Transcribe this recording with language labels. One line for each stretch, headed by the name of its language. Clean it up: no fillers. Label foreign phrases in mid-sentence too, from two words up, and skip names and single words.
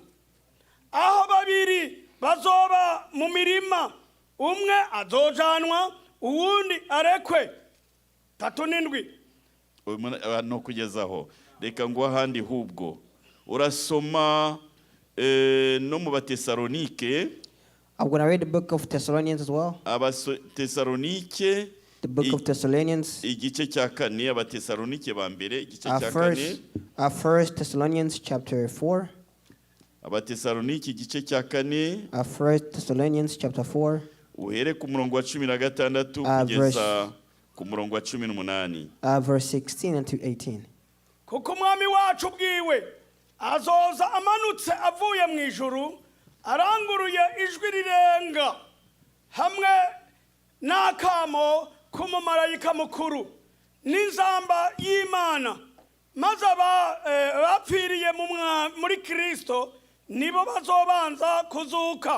Rundi: Aho babiri bazoba mu mirima, umwe azojanwa uwundi arekwe. 37. No kugezaho reka ngo ahandi hubwo urasoma no mu Batesalonike.
English: I'm going to read the book of Thessalonians as well.
Rundi: Abatesalonike,
English: the book of Thessalonians.
Rundi: Igice cya 4. Abatesalonike ba mbere igice cya 4.
English: First Thessalonians chapter 4.
Rundi: Abatesalonike igice cya 4.
English: First Thessalonians chapter 4.
Rundi: uhere ku murongo wa 16 kugeza ku murongo wa 18.
English: Verse 16 until 18.
Rundi: Kuko umwami wacu bwiwe azoza amanutse avuye mu ijuru aranguruye ijwi rirenga hamwe n'akamo k'umumarayika mukuru n'inzamba y'Imana, maze abapfiriye muri Kristo nibo bazobanza kuzuka.